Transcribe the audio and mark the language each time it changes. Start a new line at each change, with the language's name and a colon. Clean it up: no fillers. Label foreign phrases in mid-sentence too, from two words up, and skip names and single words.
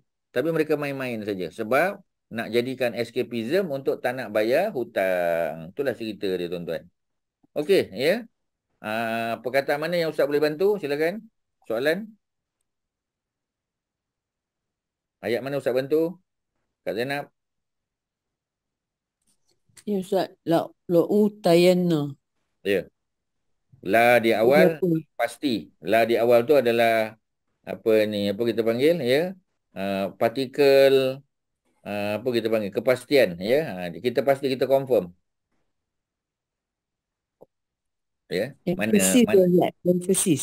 Malay: Tapi mereka main-main saja. Sebab nak jadikan escapism untuk tak nak bayar hutang. Itulah cerita dia, tuan-tuan. Okey, Perkataan mana yang Ustaz boleh bantu? Silakan. Soalan. Ayat mana Ustaz bantu? Kak Zainab. Ya Ustaz,
Arabic: la utayanna.
Malay: Ya. La di Jadi awal apa? pasti. La di awal tu adalah apa kita panggil ya? Partikel apa kita panggil? Kepastian ya. Kita pasti, kita confirm. Ya.
English: Emphasis Ustaz, emphasis.